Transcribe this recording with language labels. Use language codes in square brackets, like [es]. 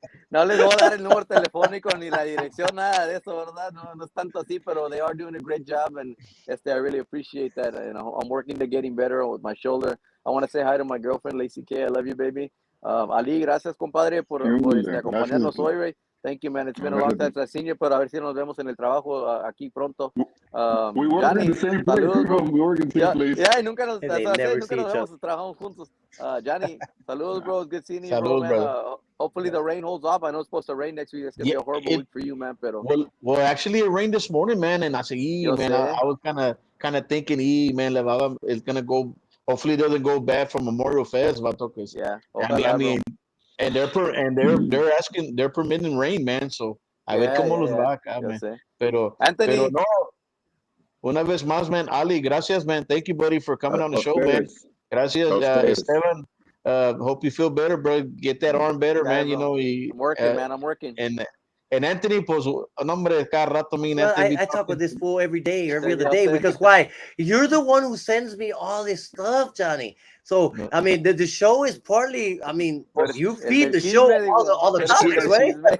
[es] No les voy a dar el número telefónico ni la dirección, nada de eso, ¿verdad? No es tanto así, pero [en] they are doing a great job, and I really appreciate that. You know, I'm working to getting better with my shoulder. I want to say hi to my girlfriend, Lacey K. I love you, baby. [es] Ali, gracias, compadre, por acompañarnos hoy, Ray. [en] Thank you, man. It's been a long time since I've seen you, [es] pero a ver si nos vemos en el trabajo aquí pronto. [en] We work Johnny, in the same place, [es] saludos, [en] bro. We work in the same place. [es] Yeah, y nunca nos vemos, trabajamos juntos. [en] Johnny, [es] saludos, [en] bro. It's good seeing you, [es] Saludos, [en] bro, man. Hopefully the rain holds off. I know it's supposed to rain next week. It's going to be a horrible week for you, man. [es] Pero... [en] Well, actually, it rained this morning, man, and I said, man, I was kind of thinking, man, it's going to go, hopefully it doesn't go bad for Memorial Fest, vato, cause, I mean, and they're permitting rain, man, so [es] a ver cómo los va acá, [en] man. [es] Pero no, una vez más, man, Ali, gracias, man. [en] Thank you, buddy, for coming on the show, man. [es] Gracias, [en] Esteban. Hope you feel better, bro. Get that arm better, man. You know, I'm working, man. I'm working. [es] And Anthony, pues, nombre, cada rato, [en] I talk with this fool every day, every other day, because why? You're the one who sends me all this stuff, Johnny. So, I mean, the show is partly, I mean, you feed the show all the topics, right?